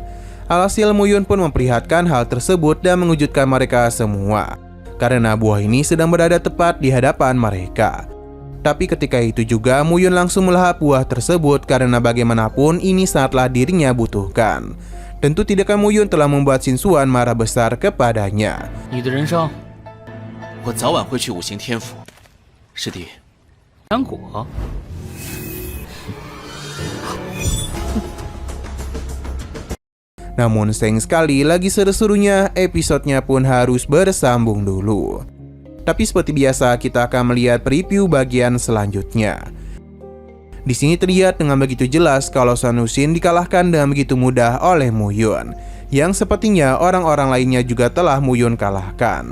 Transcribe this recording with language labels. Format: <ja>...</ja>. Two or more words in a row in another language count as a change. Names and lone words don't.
<id>Alhasil Muyun pun memperlihatkan hal tersebut dan mengejutkan mereka semua, karena buah ini sedang berada tepat di hadapan mereka. Tapi ketika itu juga Muyun langsung melahap buah tersebut karena bagaimanapun ini sangatlah dirinya butuhkan. Tentu tidakkan Muyun telah membuat Shinsuan marah besar kepadanya.</id> <zh>你的人生，我早晚会去五行天府。师弟，糖果。</zh> <id>Namun sayang sekali lagi seru-serunya episodenya pun harus bersambung dulu. Tapi seperti biasa kita akan melihat preview bagian selanjutnya. Di sini terlihat dengan begitu jelas kalau Xuan Wuxin dikalahkan dengan begitu mudah oleh Muyun, yang sepertinya orang-orang lainnya juga telah Muyun kalahkan.</id>